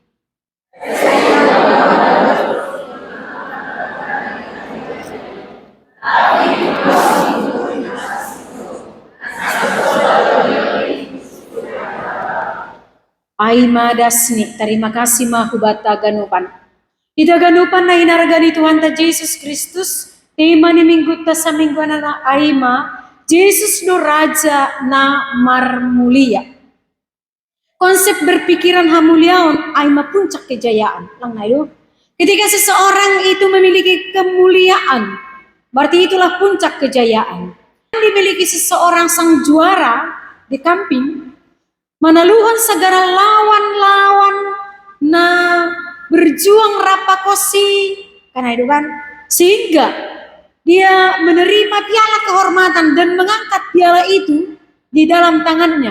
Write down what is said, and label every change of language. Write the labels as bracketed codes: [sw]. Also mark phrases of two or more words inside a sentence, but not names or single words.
[bts] Aima dasni, [id] terima kasih [bts] mahubata ganupan. Ida ganupan na hinaragani Tuhan ta Yesus Kristus. Tema ni minggu ta sa minggu na aima. Yesus no Raja na marmulia. [id] Konsep berpikiran [bts] hamuliaon aima [id] puncak kejayaan. [bts] Lang na ilo. [id] Ketika seseorang itu memiliki kemuliaan. Berarti itulah puncak kejayaan. Dimiliki seseorang sang juara di kamping. Manaluhan segala lawan-lawan na berjuang rapakosi karena itu kan sehingga dia menerima piala kehormatan dan mengangkat piala itu di dalam tangannya.